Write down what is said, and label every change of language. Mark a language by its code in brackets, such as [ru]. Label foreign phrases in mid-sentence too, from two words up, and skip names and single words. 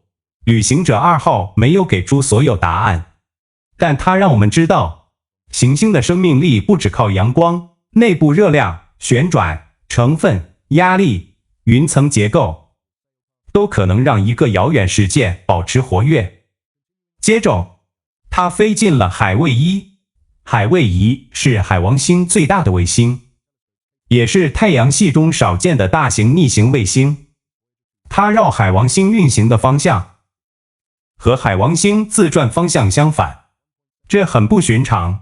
[zh] 旅行者2號沒有給出所有答案，但它讓我們知道，行星的生命力不只靠陽光、內部熱量、旋轉、成分、壓力、雲層結構，都可能讓一個遙遠世界保持活躍。接着，它飛進了海衛一。海衛一是海王星最大的衛星，也是太陽系中少見的大型逆行衛星。它繞海王星運行的方向和海王星自轉方向相反，這很不尋常。